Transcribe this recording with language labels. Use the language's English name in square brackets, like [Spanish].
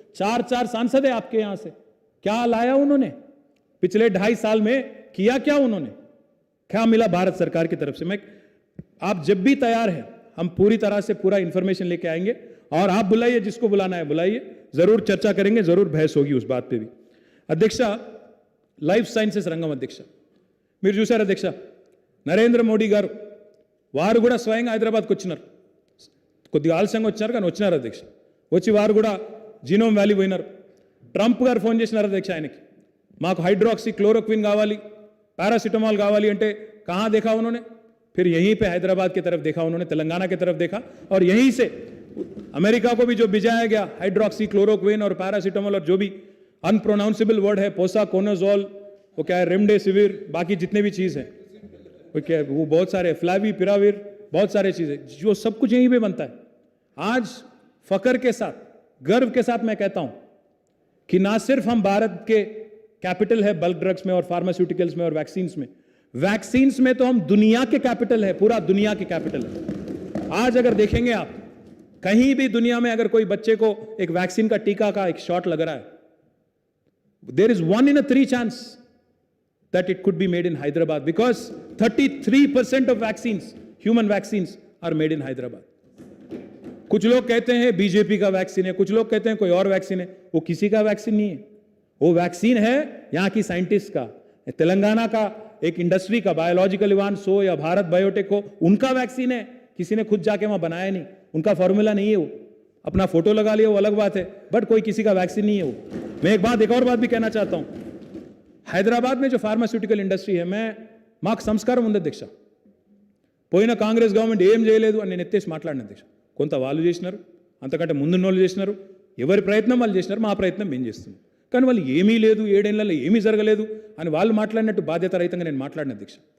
[Hindi] 4 सांसद है आपके यहां से, क्या लाया उन्होंने पिछले 2.5 साल में, किया क्या उन्होंने, क्या मिला भारत सरकार की तरफ से? आप जब भी तैयार है, हम पूरी तरह से पूरा इंफॉर्मेशन लेके आएंगे और आप बुलाइए, जिसको बुलाना है बुलाइए, जरूर चर्चा करेंगे, जरूर बहस होगी उस बात पे भी. [Telugu] अध्यक्ष, లైఫ్ సైన్సెస్ రంగం అధ్యక్ష మీరు చూశారు అధ్యక్ష, నరేంద్ర మోడీ గారు వారు కూడా స్వయంగా హైదరాబాద్కి వచ్చినారు. కొద్దిగా ఆలస్యంగా వచ్చారు కానీ వచ్చినారు అధ్యక్ష. వచ్చి వారు కూడా జీనోమ్ వ్యాలీ పోయినారు. ట్రంప్ గారు ఫోన్ చేసినారు అధ్యక్ష ఆయనకి, మాకు हाइड्रोक्सी क्लोरोक्विन కావాలి, पैरासिटामोल కావాలి అంటే [Hindi] कहाँ देखा उन्होंने? फिर यहीं पे हैदराबाद की तरफ देखा उन्होंने, तेलंगाना की तरफ देखा और यहीं से अमेरिका को भी जो भिजाया गया हाइड्रोक्सी क्लोरोक्विन और पैरासिटामोल और जो भी अनप्रोनाउंसेबल वर्ड है, पोसाकोनाजोल, वो क्या है, रेमडेसिविर, बाकी जितने भी चीज़ हैं वो क्या है, वो बहुत सारे, फ्लाविपिराविर, बहुत सारे चीज़ें, जो सब कुछ यहीं पे बनता है. आज फकर के साथ, गर्व के साथ मैं कहता हूं कि ना सिर्फ हम भारत के कैपिटल है बल्क ड्रग्स में और फार्मास्यूटिकल्स में और वैक्सीन्स में तो हम दुनिया के कैपिटल है, पूरा दुनिया के कैपिटल है. आज अगर देखेंगे आप, कहीं भी दुनिया में अगर कोई बच्चे को एक वैक्सीन का टीका का एक शॉट लग रहा है, [English] there is 1 in 3 chance that it could be made in Hyderabad because 33% of vaccines, human vaccines, are made in Hyderabad. [Hindi] कुछ लोग कहते हैं बीजेपी का वैक्सीन है, कुछ लोग कहते हैं कोई और वैक्सीन है. वो किसी का वैक्सीन नहीं है, वो वैक्सीन है यहाँ की साइंटिस्ट का, तेलंगाना का एक इंडस्ट्री का, बायोलॉजिकल इवांस हो या भारत बायोटेक हो, उनका वैक्सीन है. किसी ने खुद जाके वहां बनाया नहीं, उनका फॉर्मूला नहीं है, वो अपना फोटो लगा लिया, वो अलग बात है, बट कोई किसी का वैक्सीन नहीं है वो. मैं एक और बात भी कहना चाहता हूं. [Telugu] హైదరాబాద్ में जो ఫార్మాస్యూటికల్ ఇండస్ట్రీ है, మాకు సంస్కారం ఉంది అధ్యక్ష. పోయిన కాంగ్రెస్ గవర్నమెంట్ ఏం చేయలేదు అని నేను ఎత్తేసి మాట్లాడిన అధ్యక్ష. కొంత వాళ్ళు చేసినారు, అంతకంటే ముందున్న వాళ్ళు చేసినారు, ఎవరి ప్రయత్నం వాళ్ళు చేసినారు, మా ప్రయత్నం మేము చేస్తున్నాం. కానీ వాళ్ళు ఏమీ లేదు, 7 ఏళ్లలో ఏమీ జరగలేదు అని వాళ్ళు మాట్లాడినట్టు బాధ్యత రహితంగా నేను మాట్లాడిన అధ్యక్ష.